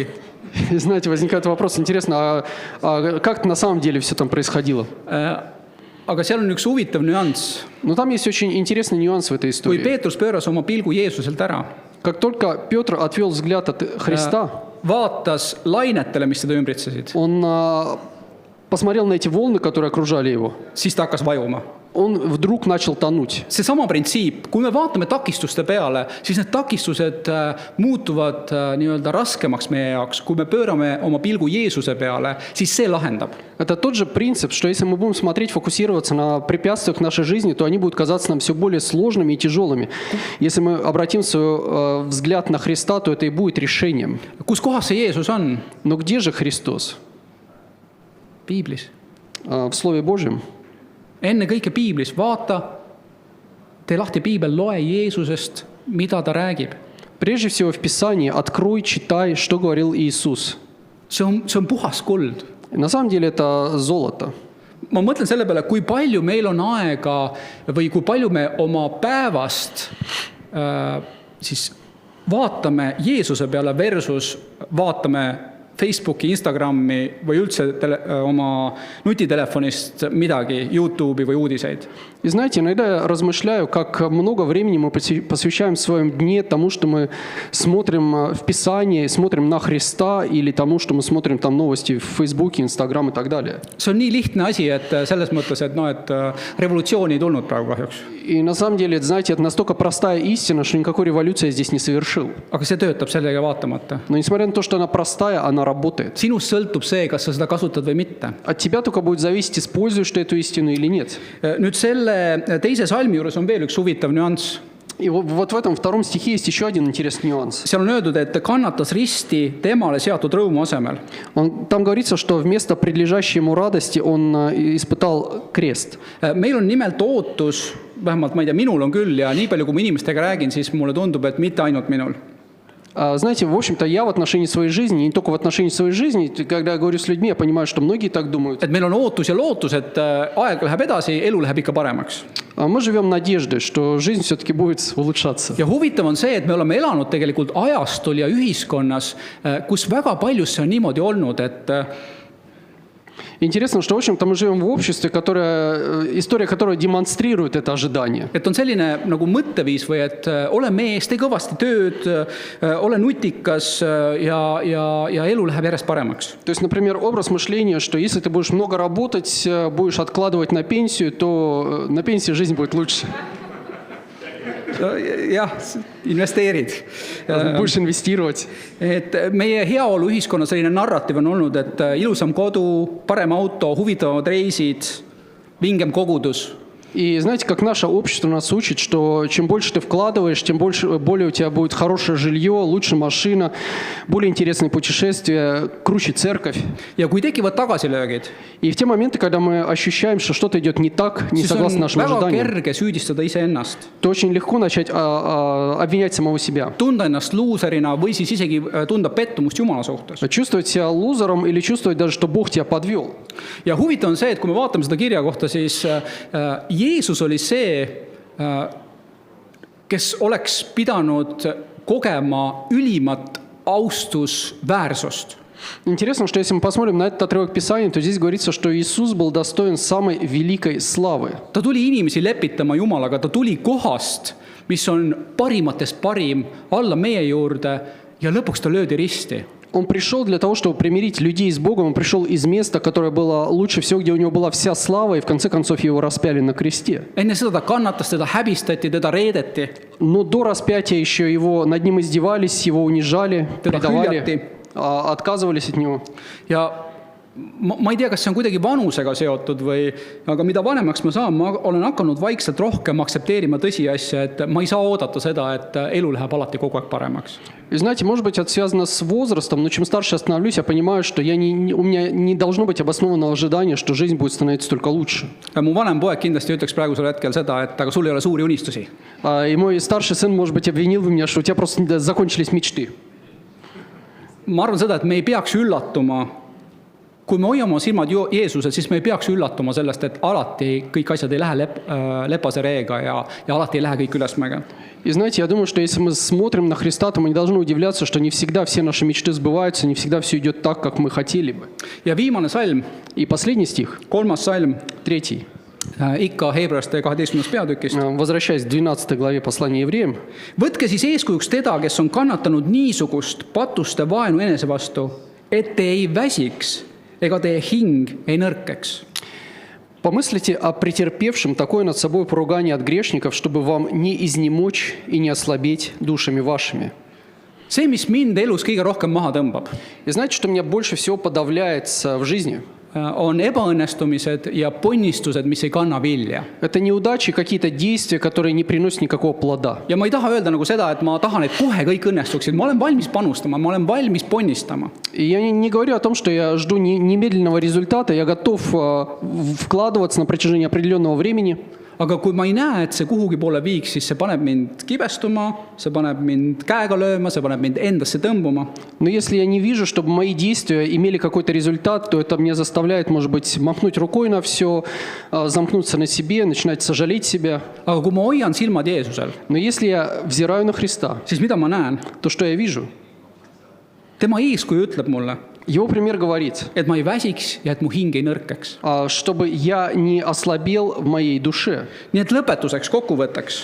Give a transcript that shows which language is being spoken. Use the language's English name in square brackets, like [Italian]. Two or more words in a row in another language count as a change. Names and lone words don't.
[Russian] И знаете, возникает вопрос, интересно, а как на самом деле все там происходило? [Estonian] Aga seal on üks huvitav nüanss. [Russian] Но там есть очень интересный нюанс в этой [Estonian] Kui [Russian] истории. [Estonian] Peetrus pööras oma pilgu Jeesuselt ära, [Russian] Как только Петр отвел взгляд от Христа, [Estonian] vaatas lainetele, mis seda ümbritsesid, [Russian] он посмотрел на эти волны, которые окружали его. [Estonian] siis ta hakkas vajuma. [Russian] Он вдруг начал тонуть. [Estonian] Seesama printsiip, kui me vaatame takistuste peale, siis need takistused muutuvad nii-öelda raskemaks meie jaoks. Kui me pöörame oma pilgu Jeesuse peale, siis see lahendab. [Russian] Это тот же принцип, что если мы будем смотреть, фокусироваться на препятствиях нашей жизни, то они будут казаться нам все более сложными и тяжелыми. Если мы обратим свой взгляд на Христа, то это и будет решением. [Estonian] Kus kohas see Jeesus on? [Russian] Но где же Христос? [Estonian] Piiblis. [Russian] В Слове Божьем. [Estonian] Enne kõike Piiblis, vaata, tee lahti Piibel, loe Jeesusest, mida ta räägib. [Russian] Прежде всего в Писании открой, читай, что говорил Иисус. [Estonian] See on puhas kuld. [Russian] На самом деле это золото. [Estonian] Ma mõtlen selle peale, kui palju meil on aega või kui palju me oma päevast siis vaatame Jeesuse peale versus vaatame Facebooki, Instagrami või üldse oma nutitelefonist midagi, YouTube'i või uudiseid. [Russian] И знаете, иногда я размышляю, как много времени мы посвящаем в своем дне тому, что мы смотрим в Писании, смотрим на Христа, или тому, что мы смотрим там новости в Фейсбуке, Инстаграм и так далее. [Estonian] See on nii lihtne asi, et selles mõttes, et revolutsiooni ei tulnud praegu kahjuks. [Russian] И на самом деле, знаете, это настолько простая истина, что никакой революции я здесь не совершил. [Estonian] Aga see töötab sellega vaatamata. [Russian] Но несмотря на то, что она простая, она работает. [Estonian] Sinust sõltub see, kas sa seda kasutad või mitte. [Russian] От тебя только будет зависеть, используешь ты эту истину или нет. [Estonian] Nüüd selle teise salmi juures on veel üks huvitav nüanss. [Russian] И вот в этом втором стихе есть еще один интересный нюанс. [Estonian] Seal on öeldud, et kannatas risti temale seatud rõõmu asemel. [Russian] Там говорится, что вместо предлежащей ему радости он испытал крест. [Estonian] Meil on nimelt ootus, vähemalt ma ei tea, minul on küll ja nii palju, kui ma inimestega räägin, siis mulle tundub, et mitte ainult minul. [Russian] Знаете, в общем-то, я в отношении своей жизни, не только в отношении своей жизни, когда я говорю с людьми, я понимаю, что многие так думают. [Estonian] Et meil on ootus ja lootus, et aeg läheb edasi, elu läheb ikka paremaks. [Russian] Мы живем надеждой, что жизнь все-таки будет улучшаться. [Estonian] Ja huvitav on see, et me oleme elanud tegelikult ajastul ja ühiskonnas, kus väga paljus see on niimoodi olnud, et [Russian] Интересно, что, в общем-то, мы живем в обществе, история которого демонстрирует это ожидание. [Estonian] et on selline nagu mõtteviis või et ole mees, tee kõvasti tööd, ole nutikas ja elu läheb järjest paremaks. [Russian] То есть, например, образ мышления, что если ты будешь много работать, будешь откладывать на пенсию, то на пенсии жизнь будет лучше. [Estonian] Jah, investeerid. [Russian] Будешь инвестировать. [Estonian] Et meie heaolu ühiskonna selline narratiiv on olnud, et ilusam kodu, parem auto, huvitavamad reisid, vingem kogudus. [Russian] И знаете, как наше общество нас учит, что чем больше ты вкладываешь, тем более у тебя будет хорошее жилье, лучше машина, более интересные путешествия, круче церковь. [Estonian] Ja kui tekivad tagasilöögid, [Russian] И в те моменты, когда мы ощущаем, что что-то идет не так, не [Estonian] siis on [Russian] согласно нашим [Estonian] väga [Russian] ожиданиям, [Estonian] kerge süüdistada iseennast. [Russian] то очень легко начать обвинять самого себя. [Estonian] Tunda ennast luuserina või siis isegi tunda pettumust Jumala suhtes. [Russian] Чувствовать себя лузером или чувствовать даже, что Бог тебя подвел. [Estonian] Ja huvitav on see, et kui me vaatame seda kirja kohta, siis Jeesus oli see, kes oleks pidanud kogema ülimat austusväärsust. [Russian] Интересно, что если мы посмотрим на этот отрывок Писания, то здесь говорится, что Иисус был достоин самой великой славы. [Estonian] Ta tuli inimesi lepitama Jumalaga, ta tuli kohast, mis on parimatest parim, alla meie juurde ja lõpuks ta löödi risti. [Russian] Он пришел для того, чтобы примирить людей с Богом. Он пришел из места, которое было лучше всего, где у него была вся слава, и в конце концов его распяли на кресте. [Estonian] Enne seda ta kannatas, teda häbistati, teda reedeti, [Russian] Но до распятия еще над ним издевались, его унижали, [Estonian] teda [Russian] предавали, [Estonian] hüljati. [Russian] отказывались от него. [Estonian] Ja ma ei tea, kas see on kuidagi vanusega seotud või, aga mida vanemaks ma saan, ma olen hakanud vaikselt rohkem aktsepteerima tõsiasja, et ma ei saa oodata seda, et elu läheb alati kogu aeg paremaks. [Russian] И знаете, может быть, это связано с возрастом, но чем старше я становлюсь, я понимаю, что у меня не должно быть обоснованного ожидания, что жизнь будет становиться только лучше. [Estonian] Mu vanem poeg kindlasti ütleks praegusel hetkel seda, et aga sul ei ole suuri unistusi. [Russian] И мой старший сын, может быть, обвинил бы меня, что у тебя просто закончились мечты. [Estonian] Ma arvan seda, et me ei peaks üllatuma, kui me hoiame silmad Jeesusel, siis me ei peaks üllatuma sellest, et alati kõik asjad ei lähe lepase reega ja alati ei lähe kõik ülesmäge. [Russian] И знаете, я думаю, что если мы смотрим на Христа, то мы не должны удивляться, что не всегда все наши мечты сбываются, не всегда все идет так, как мы хотели бы. [Estonian] Ja viimane salm, [Russian] И последний стих, [Estonian] 3. salm, 3, ikka Heebreaste 12. peatükist. [Russian] возвращаясь к 12 главе послания евреям. [Estonian] Võtke siis eeskujuks teda, kes on kannatanud niisugust patuste vaenu enese vastu, et te ei väsiks ega teie hing ei nõrkeks. [Russian] Помыслите о претерпевшем такое над собой поругание от грешников, чтобы вам не изнемочь и не ослабеть душами вашими. [Estonian] See, mis mind elus kõige rohkem maha tõmbab, [Russian] И знаете, что меня больше всего подавляет в жизни? [Estonian] on ebaõnnestumised ja ponnistused, mis ei kanna vilja. [Russian] Это неудачи, какие-то действия, которые не приносят никакого плода. [Estonian] Ja ma ei taha öelda nagu seda, et ma tahan, et kohe kõik õnnestuksid. Ma olen valmis panustama, ma olen valmis ponnistama. [Russian] И я не говорю о том, что я жду немедленного результата, я готов вкладываться на протяжении определенного времени. [Estonian] Aga kui ma ei näe, et see kuhugi poole viiks, siis see paneb mind kibestuma, see paneb mind käega lööma, see paneb mind endasse tõmbuma. [Russian] Но если я не вижу, чтобы мои действия имели какой-то результат, то это меня заставляет, может быть, махнуть рукой на все, замкнуться на себе, начинать сожалеть себя. [Estonian] Aga kui ma hoian silmad Jeesusel, [Russian] Но если я взираю на Христа, [Estonian] siis mida ma näen? [Russian] то что я вижу? [Estonian] Tema eeskuju ütleb mulle, [Russian] Его пример говорит, [Estonian] et ma ei väsiks ja et mu hing ei nõrkeks. [Russian] чтобы я не ослабел в моей душе. [Estonian] Nii et lõpetuseks, kokkuvõtteks,